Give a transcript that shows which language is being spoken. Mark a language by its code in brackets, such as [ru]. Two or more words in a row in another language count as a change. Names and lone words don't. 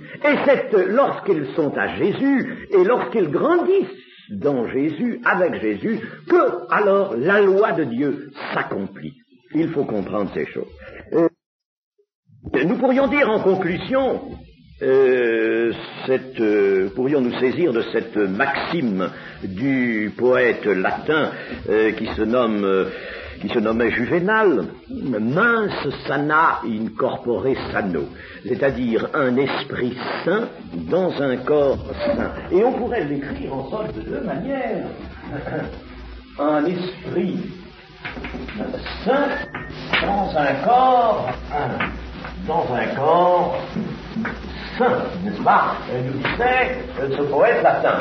[fr] Et lorsqu'ils sont à Jésus et lorsqu'ils grandissent dans Jésus, avec Jésus, que alors la loi de Dieu s'accomplit. Il faut comprendre ces choses. Nous pourrions dire en conclusion, pourrions nous saisir de cette maxime du poète latin qui se nommait Juvénal, [la] mens sana in corpore sano, [fr] c'est-à-dire un esprit saint dans un corps saint. Et on pourrait l'écrire en somme de deux manières. Un esprit saint dans un corps saint, n'est-ce pas, nous disait ce poète latin.